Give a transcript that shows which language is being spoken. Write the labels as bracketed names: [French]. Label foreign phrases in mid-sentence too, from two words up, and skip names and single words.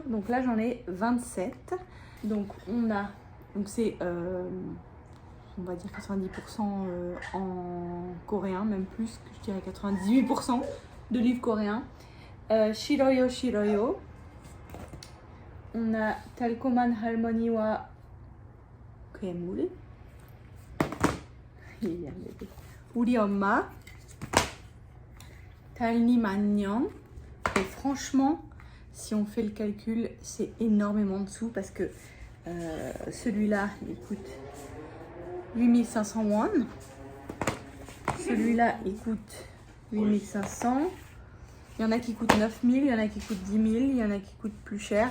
[French] Donc là, j'en ai 27. Donc, c'est... on va dire 90% en coréen, même plus, que je dirais 98% de livres coréens. Shiroyo Shiroyo. On a 달콤한 할머니와 괴물. 우리 엄마. 달님 안녕. Et franchement, si on fait le calcul, c'est énormément de sous parce que celui-là, il coûte 8500 won. Celui-là, il coûte 8500. Il y en a qui coûtent 9 000, il y en a qui coûtent 10 000, il y en a qui coûtent plus cher.